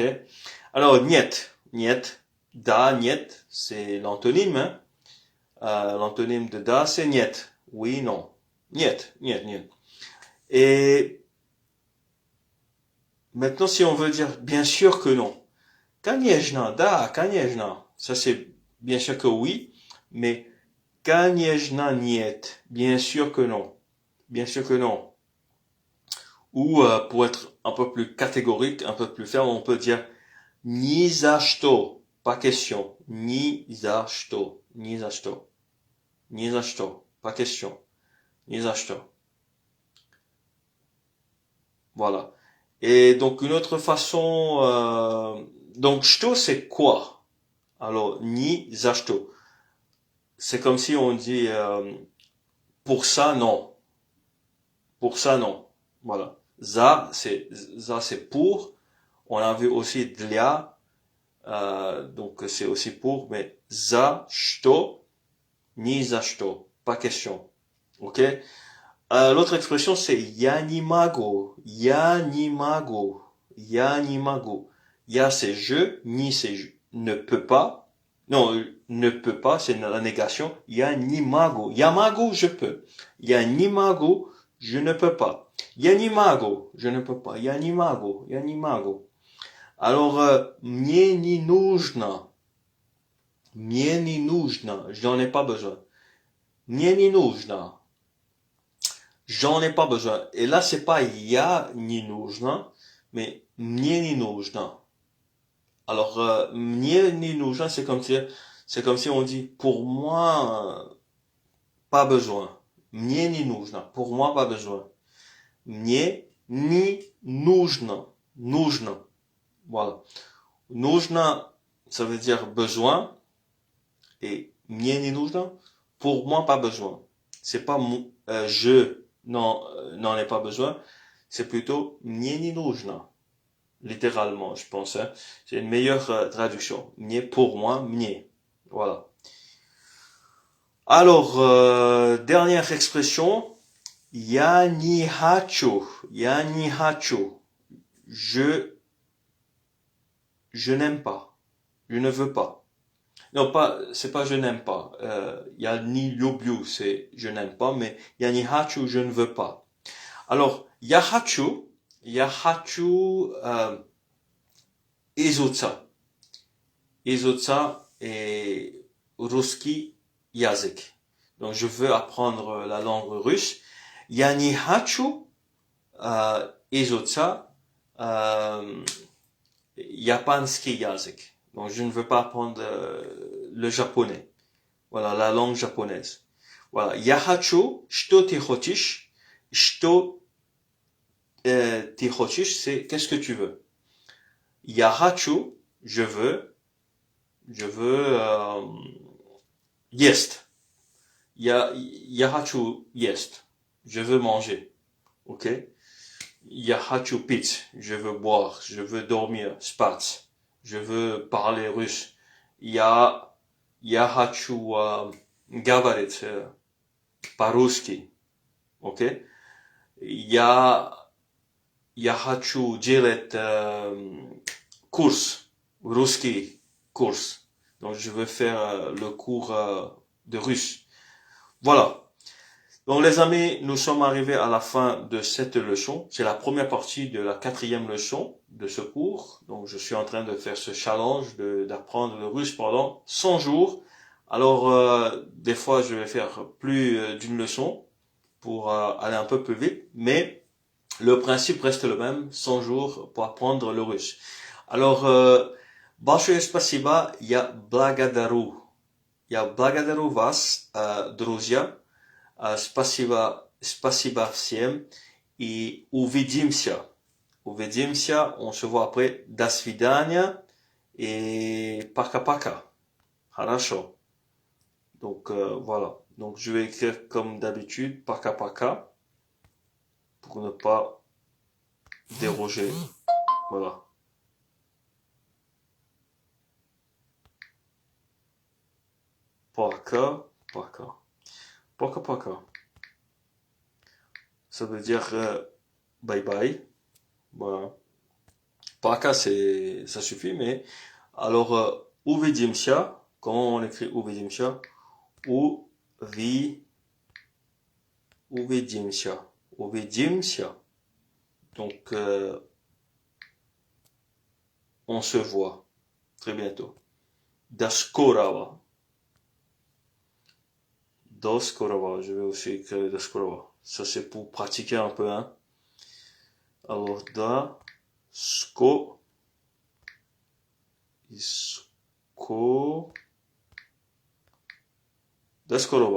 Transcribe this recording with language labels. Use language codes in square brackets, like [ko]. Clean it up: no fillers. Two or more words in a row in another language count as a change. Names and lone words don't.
[fr] Alors, [ru] нет, да, нет, [fr] c'est l'antonyme, hein? L'antonyme de da, c'est niet. Oui, non. Niet. Et maintenant, si on veut dire bien sûr que non. [ru] Конечно, да, конечно. [fr] Ça, c'est bien sûr que oui. Mais [ru] конечно, нет. [fr] Bien sûr que non. Bien sûr que non. Ou pour être un peu plus catégorique, un peu plus ferme, on peut dire [ru] ни за что. [fr] Pas question. [ru] Ни за что. Ни за что. Ни за что. [fr] Pas question. [ru] Ни за что. [fr] Voilà. Et donc une autre façon, donc что c'est quoi? Alors [ru] ни за что. [fr] C'est comme si on dit pour ça non. Pour ça non. Voilà. Ça c'est pour. On a vu aussi для. Donc c'est aussi pour, mais [ru] за что, ни за что, [fr] pas question. Ok? L'autre expression c'est [ru] я не могу, я не могу, [fr] я не могу. Ya c'est je, ni c'est je ne peux pas. Non, ne peut pas, c'est la négation. [ru] Я не могу. Я могу, [fr] je peux. [ru] Я не могу, [fr] je ne peux pas. [ru] Я не могу, [fr] je ne peux pas. [ru] Я не могу, я не могу. Alors, мне не нужно. Мне не нужно. [fr] J'en ai pas besoin. [ru] Мне не нужно. [fr] J'en ai pas besoin. Et là, c'est pas [ru] я не нужно, [fr] mais [ru] мне не нужно. Alors, мне не нужно, [fr] c'est comme si on dit, pour moi, pas besoin. [ru] Мне не нужно. [fr] Pour moi, pas besoin. [ru] Мне не нужно. Нужно. [fr] Voilà. Нужно, ça veut dire besoin. [ru] Et мне не нужно, [fr] pour moi, pas besoin. C'est pas je n'en ai pas besoin. C'est plutôt [ru] мне не нужно. [fr] Littéralement, je pense. Hein. C'est une meilleure traduction. Мне pour moi, мне. Voilà. Alors, dernière expression. [ru] Я не хочу. Я не хочу. [fr] Je n'aime pas. Je ne veux pas. Non, c'est pas je n'aime pas. [ru] Я не люблю, [fr] c'est je n'aime pas, mais [ru] я не хочу, [fr] je ne veux pas. Alors, [ru] я хочу, изучать. Изучать est русский язык. [fr] Donc, je veux apprendre la langue russe. [ru] Я не хочу изучать японский язык. [fr] Donc, je ne veux pas apprendre le japonais. Voilà, la langue japonaise. Voilà. [ru] Я хочу, что ты хочешь, что ты хочешь, [fr] c'est qu'est-ce que tu veux. [ru] Я хочу, [fr] je veux есть. [ru] Я хочу есть. [fr] Je veux manger. OK? [ru] Я хочу пить. [fr] Je veux boire. Je veux dormir. Spать. Je veux parler russe. [ru] Я хочу говорить по-русски. OK? Я хочу делать курс. Русский курс. [fr] Donc je veux faire le cours de russe. Voilà. Donc les amis, nous sommes arrivés à la fin de cette leçon. C'est la première partie de la 4e leçon de ce cours. Donc je suis en train de faire ce challenge d'apprendre le russe pendant 100 jours. Alors des fois je vais faire plus d'une leçon pour aller un peu plus vite. Mais le principe reste le même, 100 jours pour apprendre le russe. Alors, [ru] большое спасибо, я благодарю вас, друзья. Спасибо всем и увидимся. [fr] On se voit après. [ru] До свидания et пока-пока. Хорошо. [fr] Donc voilà. Donc, je vais écrire comme d'habitude, paka, pour ne pas déroger. Voilà. Paka. Ça veut dire bye bye. Voilà. Paka, ça suffit, mais alors, uvidimся, comment on écrit uvidimся? Uvidimся. Donc, on se voit très bientôt. Daskorava. Je vais aussi écrire Daskorava. Ça, c'est pour pratiquer un peu, hein. Alors, Daskorava.